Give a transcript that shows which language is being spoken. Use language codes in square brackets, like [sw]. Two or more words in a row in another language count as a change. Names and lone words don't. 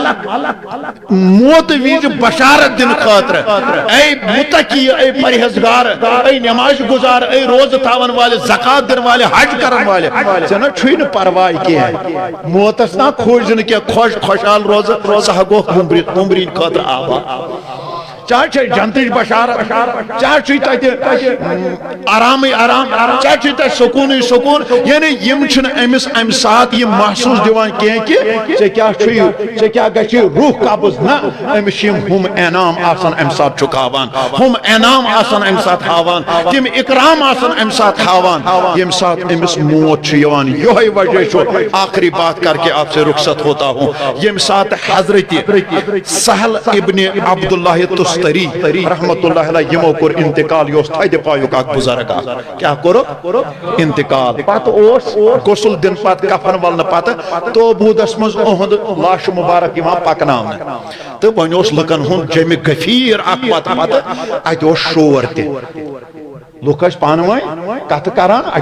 [ks] موتہٕ وِزِ بشارت دِنہٕ خٲطرٕ اے مُتقی اے پرہیزگار اے نماز گزار اے روزٕ تھاون والہِ زکات دِنہٕ والہِ حج کرن والہِ ژےٚ نہ چھُے نہٕ پرواے کینٛہہ موتس نا کھوٗژِ کینٛہہ خۄشحال روزٕ سُہ ہا گوٚو وُمبرِنۍ خٲطرٕ آباد چاہے چھے جنتٕچ بشارت چاہے چھُے تتہِ آرامٕے آرام چاہے چھُے تتہِ سکوٗنٕے سکوٗن یعنی یِم چھِنہٕ أمِس امہِ ساتہٕ یِم محسوٗس دِوان کینٛہہ کہِ ژےٚ کیٛاہ چھُے ژےٚ کیٛاہ گژھِ روح قبض نہ أمِس چھِ یِم ہُم انعام آسان امہِ ساتہٕ چُکاوان ہُم انعام آسان امہِ ساتہٕ ہاوان تِم اکرام آسان امہِ ساتہٕ ہاوان ییٚمہِ ساتہٕ أمِس موت چھُ یِوان یِہوے وجہ چھُ [ur] آخری بات کر کے آپ سے رخصت ہوتا ہوں [ks] ییٚمہِ ساتہٕ حضرت سہل ابن عبداللہ تستری رحمت اللہ علیہ یمو کور انتقال یہ تھدِ پایُک اکھ بزرگ کیا کوٚرُکھ انتقال پتہٕ اوس غسل دِنہٕ پتہٕ کفن ولنہٕ پتہٕ توبوٗدس منٛز اُہُنٛد لاش مبارک یِوان پکناونہٕ تہٕ وۄنۍ اوس لُکن ہُنٛد جمہِ غفیٖر اکھ پتہٕ اتہِ اوس شور تہِ لُکھ ٲسۍ پانہٕ ؤنۍ کتھٕ کران اتہِ